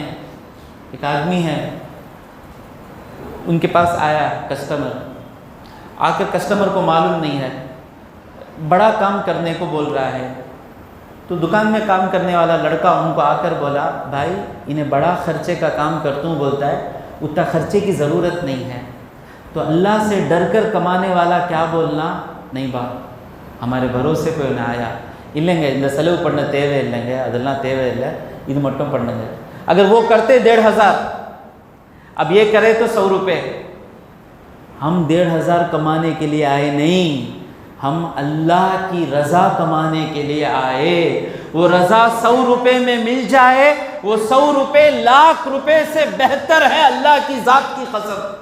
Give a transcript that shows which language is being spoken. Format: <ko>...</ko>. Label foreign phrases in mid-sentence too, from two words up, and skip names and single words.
<ur>ایک آدمی ہے، ان کے پاس آیا کسٹمر، آ کر کسٹمر کو معلوم نہیں ہے، بڑا کام کرنے کو بول رہا ہے. تو دکان میں کام کرنے والا لڑکا ان کو آ کر بولا بھائی انہیں بڑا خرچے کا کام کرتا ہوں، بولتا ہے اتنا خرچے کی ضرورت نہیں ہے. تو اللہ سے ڈر کر کمانے والا کیا بولنا، نہیں با ہمارے بھروسے پہ انہیں آیا</ur> <ta>இல்லைங்க இந்த செலவு பண்ண தேவையில்லைங்க, அதெல்லாம் தேவையில்லை, இது மட்டும் பண்ணுங்க.</ta> <ur>اگر وہ کرتے 1,500، اب یہ کرے تو 100 روپے. ہم 1,500 کمانے کے لیے آئے نہیں، ہم اللہ کی رضا کمانے کے لیے آئے. وہ رضا 100 روپے میں مل جائے، وہ 100 روپے لاکھ روپے سے بہتر ہے اللہ کی ذات کی قسم.</ur>